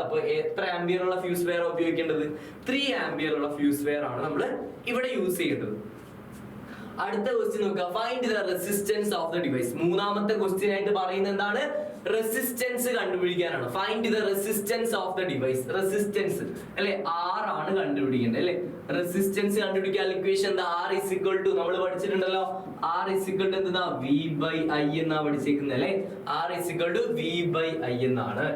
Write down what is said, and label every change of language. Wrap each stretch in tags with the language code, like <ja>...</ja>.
<ml>അപ്പൊ എത്ര ആംബിയർ ഉള്ള ഫ്യൂസ് വെയർ ഉപയോഗിക്കേണ്ടത്? 3 ആംബിയർ ഉള്ള ഫ്യൂസ് വെയർ ആണ് നമ്മൾ ഇവിടെ യൂസ് ചെയ്യേണ്ടത്. അടുത്ത ക്വസ്റ്റ്യൻ നോക്കുക,</ml> <en>Find the resistance of the device.</en> <ml>മൂന്നാമത്തെ ക്വസ്റ്റ്യൻ ആയിട്ട് പറയുന്നത് എന്താണ്? Resistance കണ്ടുപിടിക്കാനാണ്.</ml> <en>Find the resistance of the device.</en> <ml>Resistance അല്ലെ, R ആണ് കണ്ടുപിടിക്കേണ്ടത് അല്ലെ. റെസിസ്റ്റൻസ് കണ്ടുപിടിക്കാൻ ഇക്വേഷൻ എന്താ?</ml> <en>R is equal to,</en> <ml>നമ്മൾ പഠിച്ചിട്ടുണ്ടല്ലോ,</ml> <en>R is equal to</en> <ml>എന്താ? V/I എന്നാ പഠിച്ചേക്കുന്നത് അല്ലെ.</ml> <en>R is equal to V/I</en> <ml>എന്നാണ്.</ml>